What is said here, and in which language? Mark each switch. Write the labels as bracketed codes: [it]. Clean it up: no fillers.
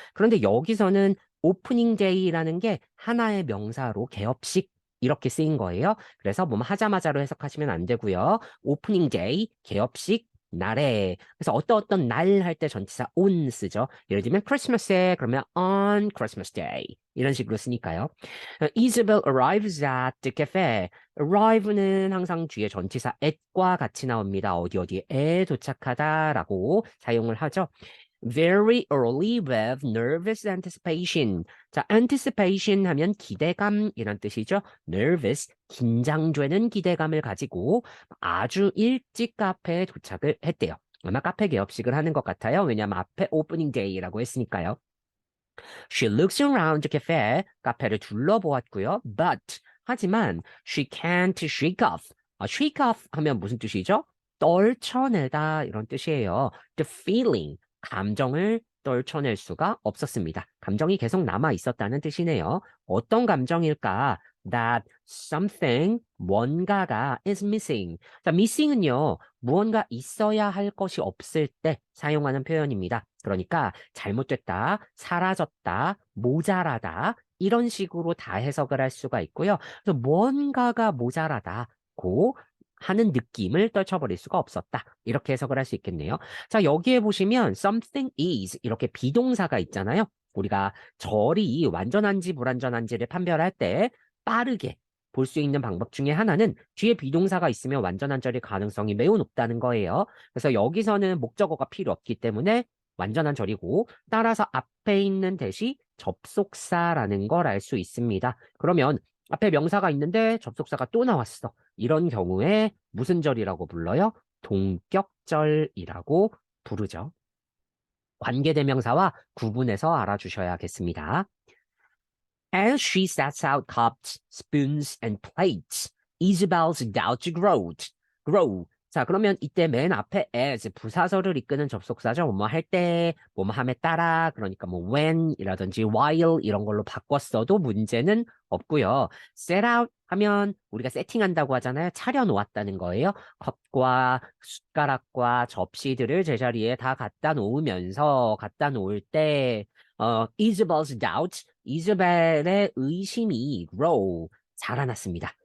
[ko] 그런데 여기서는 opening day라는 게 하나의 명사로 개업식 이렇게 쓰인 거예요. 그래서 뭐뭐 하자마자로 해석하시면 안 되고요. 오프닝 데이, 개업식 날에. 그래서 어떤 날 할 때 전치사 on 쓰죠. 예를 들면 크리스마스에 그러면 [en] on Christmas Day [ko] 이런 식으로 쓰니까요. [en] Isabel arrives at the cafe. [ko] arrive는 항상 뒤에 전치사 at과 같이 나옵니다. 어디에 도착하다라고 사용을 하죠. [en] Very early with nervous anticipation. [ko] 자, anticipation 하면 기대감이란 뜻이죠. nervous, 긴장되는 기대감을 가지고 아주 일찍 카페에 도착을 했대요. 아마 카페 개업식을 하는 것 같아요. 왜냐하면 앞에 오프닝 데이라고 했으니까요. [en] She looks around the cafe. [ko] 카페를 둘러보았고요. [en] But [ko] 하지만 [en] she can't shake off. [ko] shake off 하면 무슨 뜻이죠? 떨쳐내다 이런 뜻이에요. [en] The feeling [ko] 감정을 떨쳐낼 수가 없었습니다. 감정이 계속 남아 있었다는 뜻이네요. 어떤 감정일까? [en] That something [ko] 뭔가가 [en] is missing. [ko] 자, missing은요. 무언가 있어야 할 것이 없을 때 사용하는 표현입니다. 그러니까 잘못됐다, 사라졌다, 모자라다 이런 식으로 다 해석을 할 수가 있고요. 그래서 무언가가 모자라다고 하는 느낌을 떨쳐버릴 수가 없었다. 이렇게 해석을 할 수 있겠네요. 자, 여기에 보시면 [en] something is [ko] 이렇게 비동사가 있잖아요. 우리가 절이 완전한지 불완전한지를 판별할 때 빠르게 볼 수 있는 방법 중에 하나는 뒤에 비동사가 있으면 완전한 절일 가능성이 매우 높다는 거예요. 그래서 여기서는 목적어가 필요 없기 때문에 완전한 절이고 따라서 앞에 있는 대시 접속사라는 걸 알 수 있습니다. 그러면 앞에 명사가 있는데 접속사가 또 나왔어. 이런 경우에 무슨 절이라고 불러요? 동격절이라고 부르죠. 관계대명사와 구분해서 알아주셔야겠습니다. [en] As she sets out cups, spoons, and plates, Isabel's doubts grow. [ko] 자, 그러면 이때 맨 앞에 as 부사절을 이끄는 접속사죠. 뭐뭐 할 때, 뭐뭐 함에 따라, 그러니까 뭐 when이라든지 while 이런 걸로 바꿨어도 문제는 없고요. set out 하면 우리가 세팅한다고 하잖아요. 차려놓았다는 거예요. 컵과 숟가락과 접시들을 제자리에 다 갖다 놓을 때, [en] Isabel's doubts [ko] 이즈벨의 의심이 grow 자라났습니다.